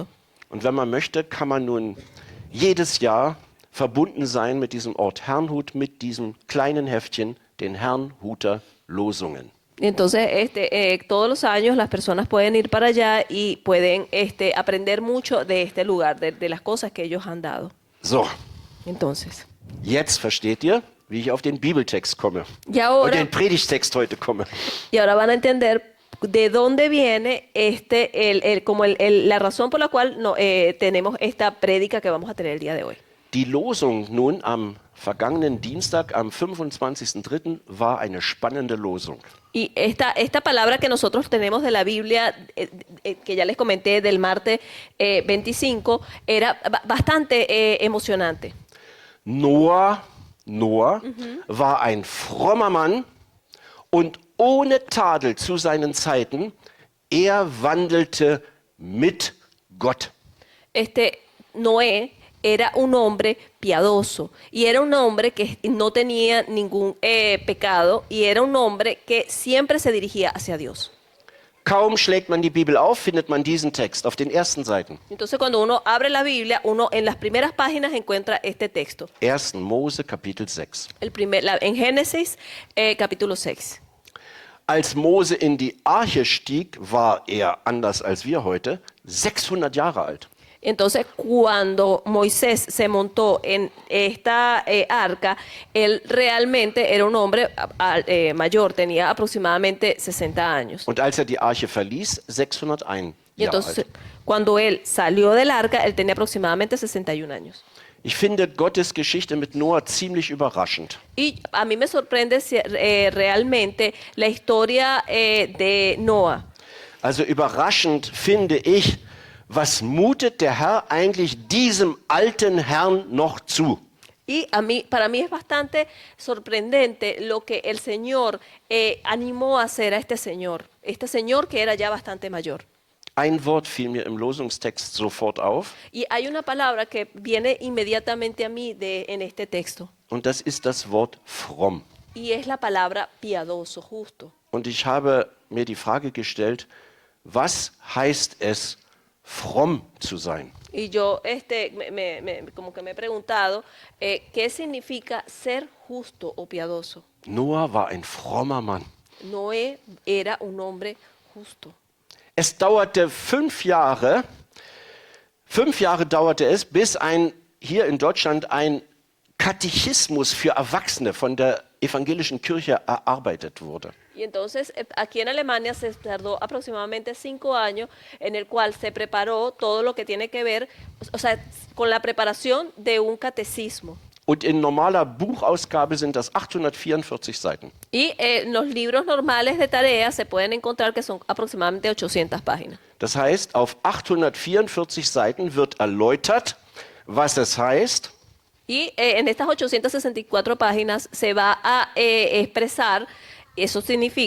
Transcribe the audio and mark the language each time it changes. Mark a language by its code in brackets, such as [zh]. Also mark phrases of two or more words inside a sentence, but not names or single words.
[de] Und wenn man möchte, kann man nun jedes Jahr verbunden sein mit diesem Ort Herrnhut, mit diesem kleinen Heftchen, den Herrnhuter Losungen. [es] Entonces, todos los años las personas pueden ir para allá y pueden aprender mucho de este lugar, de las cosas que ellos han dado. [de] So, [es] Entonces, [de] jetzt versteht ihr, wie ich auf den Bibeltext komme. [es] y [de] Und [es] ahora, [de] den Predigtext heute komme. [es] van a entender de dónde viene la razón por la cual tenemos esta prédica que vamos a tener el día de hoy. [de] Die Losung nun am vergangenen Dienstag, am 25.03., war eine spannende Losung. [es] Y esta palabra que nosotros tenemos de la Biblia, que ya les comenté del martes 25, era bastante emocionante. [de] Noah war ein frommer Mann und ohne Tadel zu seinen Zeiten, er wandelte mit Gott. [es] Noé era un hombre piadoso y era un hombre que no tenía ningún pecado y era un hombre que siempre se dirigía hacia Dios. [de] Kaum schlägt man die Bibel auf, findet man diesen Text auf den ersten Seiten. [es] Entonces cuando uno abre la Biblia, uno en las primeras páginas encuentra este texto. [de] 1. Mose, Kapitel 6. [es] En Génesis, capítulo 6. [de] Als Mose in die Arche stieg, war er, anders als wir heute, 600 Jahre alt. [es] Entonces, cuando Moisés se montó en esta arca, él realmente era un hombre mayor, tenía aproximadamente 60 años. [de] Und als die Arche verließ, 601 [es] Y [de] Jahre [es] entonces, [de] alt. [es] cuando él salió del arca, él tenía aproximadamente 61 años. [de] Ich finde Gottes Geschichte mit Noah ziemlich überraschend. [es] Y a mí me sorprende realmente la historia de Noah. [de] Also überraschend finde ich, was mutet der Herr eigentlich diesem alten Herrn noch zu? [es] Y para mí es bastante sorprendente lo que el Señor animó a hacer a este señor que era ya bastante mayor. [de] Ein Wort fiel mir im Losungstext sofort auf, [es] Y hay una palabra que viene inmediatamente a mí en este texto, [de] und das ist das Wort fromm. [es] y es la palabra piadoso, justo. [de] Und ich habe mir die Frage gestellt, was heißt es, fromm zu sein? [es] Y yo como que me he preguntado, ¿qué significa ser justo o piadoso? [de] Noah war ein frommer Mann. [es] Noé era un hombre justo. [de] Es dauerte 5 Jahre dauerte es, bis hier in Deutschland ein Katechismus für Erwachsene von der evangelischen Kirche erarbeitet wurde. [es] Y entonces aquí en Alemania se tardó aproximadamente 5 años en el cual se preparó todo lo que tiene que ver, o sea, con la preparación de un catecismo. [de] Und in normaler Buchausgabe sind das 844 Seiten. [es] Y los libros normales de tareas se pueden encontrar que son aproximadamente 800 páginas. [de] Das heißt, auf 844 Seiten wird erläutert, was es heißt, [es] Y en estas 864 páginas se va a expresar, eso significa,